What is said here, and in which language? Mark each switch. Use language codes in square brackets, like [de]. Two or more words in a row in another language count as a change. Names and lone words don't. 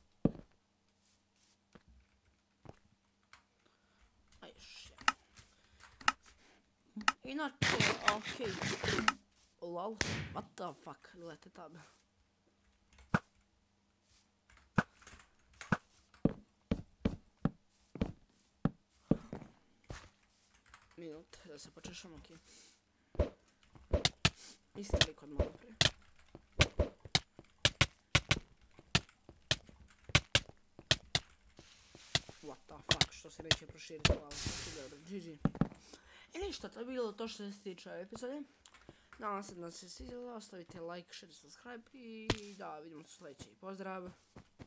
[en] Aj, shit. Inače, ok. Lol, what the fuck, [bs] gledajte tab. Minut, da se počešam, ok. Isti lik od malo prije. [en] What the fuck, [bs] što se neće proširiti, hvala. Dobro, GG. I ništa, to je bilo to što se tiče ove epizode. Nadam se da se svidjelo, ostavite [en] like, share, subscribe [bs] i da, vidimo se u sljedećoj. Pozdrav!